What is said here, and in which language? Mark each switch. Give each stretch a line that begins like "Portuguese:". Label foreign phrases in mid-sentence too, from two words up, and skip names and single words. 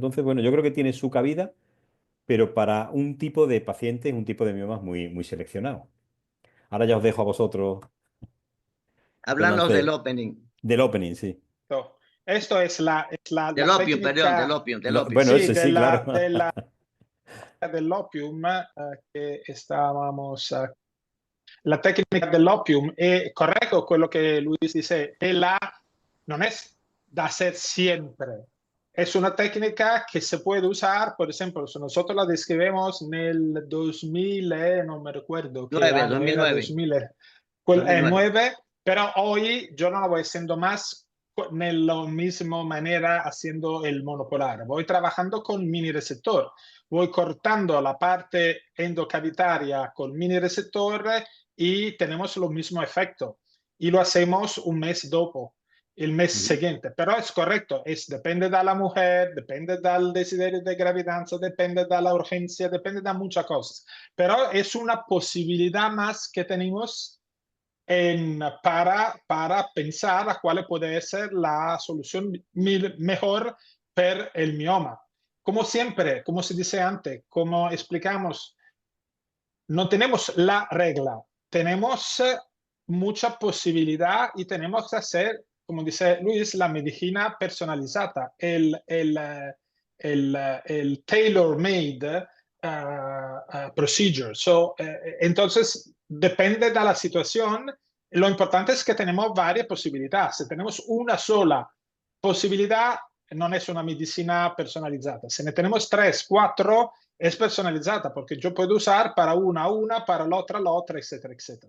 Spanish: Entonces, bueno, yo creo que tiene su cabida, pero para un tipo de paciente, un tipo de miomas muy seleccionado. Ahora ya os dejo a vosotros que Hablan los del lancéis. opening. Del opening, sí. No, esto es Del la opium, perdón, del técnica, opium, del opium. Bueno, sí, ese sí, claro.
Italian: dell'opium che stavamo. La tecnica dell'opium è corretto quello che Luis dice, non
Spanish: es de hacer siempre. Es una técnica que se puede usar, por ejemplo, si nosotros la describimos en el 2000, no me recuerdo qué 9, año era, 2009. 2009. 2009, pero hoy yo no lo voy haciendo más en la misma manera haciendo el monopolar. Voy trabajando con mini receptor, voy cortando la parte endocavitaria con mini receptor y tenemos lo mismo efecto. Y lo hacemos un mes dopo,
Italian: il mese seguente. Però è corretto,
Spanish: depende dalla mujer, depende
Italian: dal desiderio
Spanish: de gravidanza, depende dalla urgencia, depende de muchas cosas. Pero es una posibilidad más que tenemos para pensar a cuál puede ser la solución mejor per el mioma. Como siempre, como se dice antes, como explicamos, no tenemos la regla, tenemos mucha posibilidad y tenemos que hacer, como dice Luis, la medicina personalizada, el
English: tailor-made procedure.
Spanish: Entonces, depende de la situación. Lo importante es que tenemos varias posibilidades. Si tenemos una sola posibilidad, no es una medicina personalizada. Si ne tenemos 3, 4, es personalizada porque yo puedo usar para una, para la otra, etcétera, etcétera.